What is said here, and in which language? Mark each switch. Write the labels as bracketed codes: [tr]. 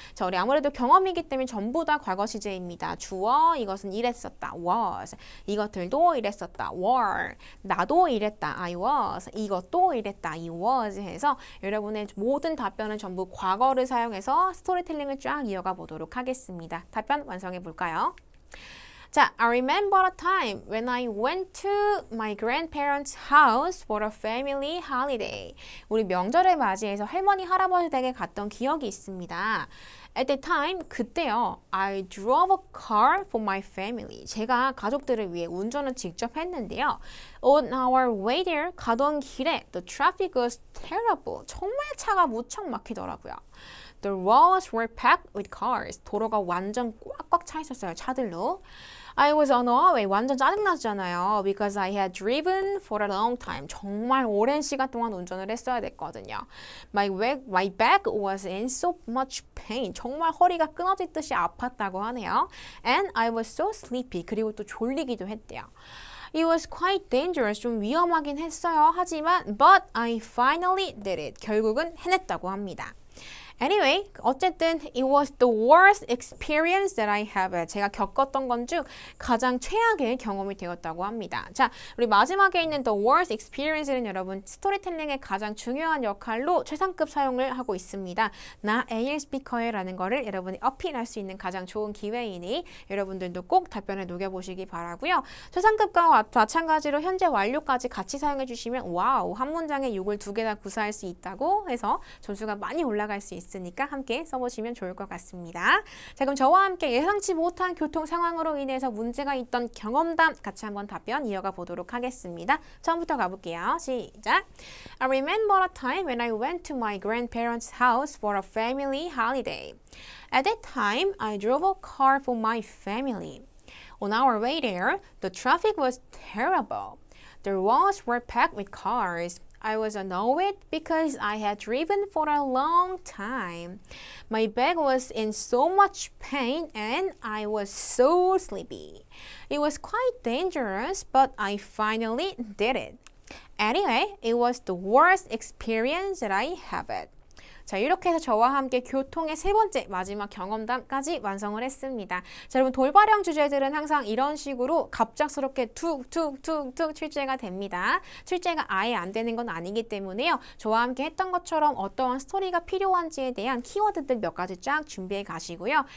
[ko] 자, 우리 아무래도 경험이기 때문에 전부 다 과거 시제입니다. 주어, 이것은 이랬었다. was. 이것들도 이랬었다. were. 나도 이랬다. [en] I was. [ko] 이것도 이랬다. [en] I was [ko] 해서 여러분의 모든 답변은 전부 과거를 사용해서 스토리텔링을 쫙 이어가 보도록 하겠습니다. 답변 완성해 볼까요? [en] 자, I remember a time when I went to my grandparents' house for a family holiday. [ko] 우리 명절을 맞이해서 할머니, 할아버지 댁에 갔던 기억이 있습니다. [en] At the time, [ko] 그때요, [en] I drove a car for my family. [ko] 제가 가족들을 위해 운전을 직접 했는데요. [en] On our way there, [ko] 가던 길에 [en] the traffic was terrible. [ko] 정말 차가 무척 막히더라고요. [en] The roads were packed with cars. [ko] 도로가 완전 꽉꽉 차 있었어요, 차들로. [en] I was on our way. [ko] 완전 짜증났잖아요. [en] Because I had driven for a long time. [ko] 정말 오랜 시간 동안 운전을 했어야 됐거든요. [en] My back was in so much pain. [ko] 정말 허리가 끊어지듯이 아팠다고 하네요. [en] And I was so sleepy. [ko] 그리고 또 졸리기도 했대요. [en] It was quite dangerous. [ko] 좀 위험하긴 했어요. 하지만 [en] but I finally did it. [ko] 결국은 해냈다고 합니다. [en] Anyway, [ko] 어쨌든 [en] it was the worst experience that I have. [ko] 제가 겪었던 건 중 가장 최악의 경험이 되었다고 합니다. 자, 우리 마지막에 있는 the worst experience는 여러분 스토리텔링의 가장 중요한 역할로 최상급 사용을 하고 있습니다. 나 AL 스피커라는 거를 여러분이 어필할 수 있는 가장 좋은 기회이니 여러분들도 꼭 답변을 녹여보시기 바라고요. 최상급과 마찬가지로 현재 완료까지 같이 사용해 주시면 와우, 한 문장에 6을 2개 다 구사할 수 있다고 해서 점수가 많이 올라갈 수 있습니다. 있으니까 함께 써보시면 좋을 것 같습니다. 자, 그럼 저와 함께 예상치 못한 교통 상황으로 인해서 문제가 있던 경험담 같이 한번 답변 이어가 보도록 하겠습니다. 처음부터 가볼게요. 시작! [en] I remember a time when I went to my grandparents' house for a family holiday. At that time, I drove a car for my family. On our way there, the traffic was terrible. The roads were packed with cars. I was annoyed because I had driven for a long time. My back was in so much pain and I was so sleepy. It was quite dangerous, but I finally did it. Anyway, it was the worst experience that I have had. [ko] 자, 이렇게 해서 저와 함께 교통의 세 번째 마지막 경험담까지 완성을 했습니다. 자, 여러분 돌발형 주제들은 항상 이런 식으로 갑작스럽게 툭툭툭툭 출제가 됩니다. 출제가 아예 안 되는 건 아니기 때문에요. 저와 함께 했던 것처럼 어떠한 스토리가 필요한지에 대한 키워드들 몇 가지 쫙 준비해 가시고요.